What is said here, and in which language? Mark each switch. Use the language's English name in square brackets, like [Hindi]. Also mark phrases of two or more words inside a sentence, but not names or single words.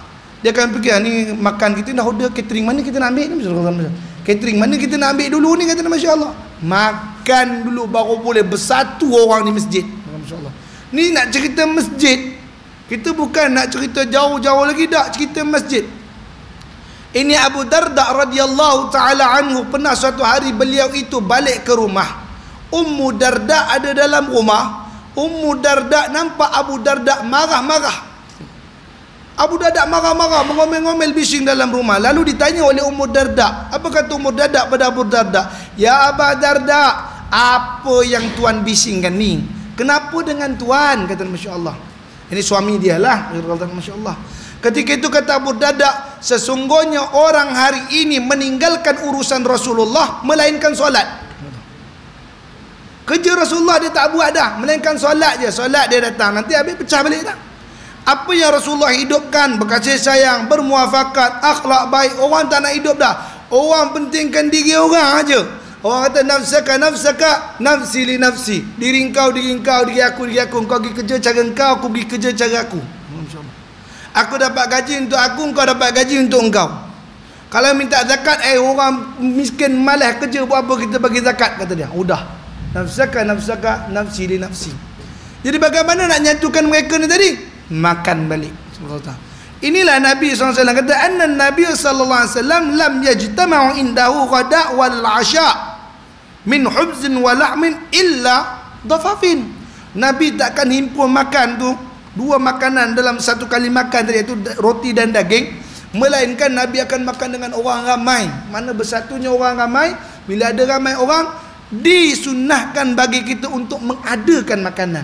[Malay] Dia akan fikir ni makan kita dah order catering, mana kita nak ambil ni? Catering mana kita nak ambil dulu ni, kata [Arabic] ما شاء الله. [Malay] Makan dulu baru boleh bersatu orang di masjid. [Arabic] ما شاء الله. [Malay] Ni nak cerita masjid. Kita bukan nak cerita jauh-jauh lagi, dak cerita masjid. Ini Abu Darda [Arabic] رضي الله تعالى عنه, [Malay] pernah suatu hari beliau itu balik ke rumah. Ummu Darda ada dalam rumah. Ummu Darda nampak Abu Darda marah-marah. Abu Darda marah-marah, mengomel-ngomel, bising dalam rumah. Lalu ditanya oleh Ummu Darda. Apa kata Ummu Darda pada Abu Darda? Ya Abu Darda, apa yang tuan bisingkan ni? Kenapa dengan tuan? Kata [Arabic] ما شاء الله. [Malay] Ini suami dia lah. [Arabic] ما شاء الله. [Malay] Ketika itu kata Abu Darda, sesungguhnya orang hari ini meninggalkan urusan Rasulullah melainkan solat. Kerja Rasulullah dia tak buat dah, melainkan solat je. Solat dia datang, nanti habis pecah balik dah. Apa yang Rasulullah hidupkan, berkasih sayang, bermuafakat, akhlak baik, orang tak nak hidup dah. Orang pentingkan diri orang aja. Orang kata [Arabic] نفسك، نفسي لي نفسي. [Malay] Diri engkau, diri aku. Engkau pergi kerja cara engkau, aku pergi kerja cara aku. Aku dapat gaji untuk aku, engkau dapat gaji untuk engkau. Kalau minta zakat, orang miskin malas kerja, buat apa kita bagi zakat, kata dia. Udah. [Arabic] نفسك، نفسي لي نفسي. [Malay] Jadi bagaimana nak nyatukan mereka ni tadi? Makan balik. Inilah Nabi SAW kata, [Arabic] أن النبي ﷺ لم يجتمع عنده غداء والعشاء من خبز ولحم إلا ضفف. [Malay] Nabi takkan himpun makan tu dua makanan dalam satu kali makan tadi, iaitu roti dan daging, melainkan Nabi akan makan dengan orang ramai. Mana bersatunya orang ramai, bila ada ramai orang, disunnahkan bagi kita untuk mengadakan makanan.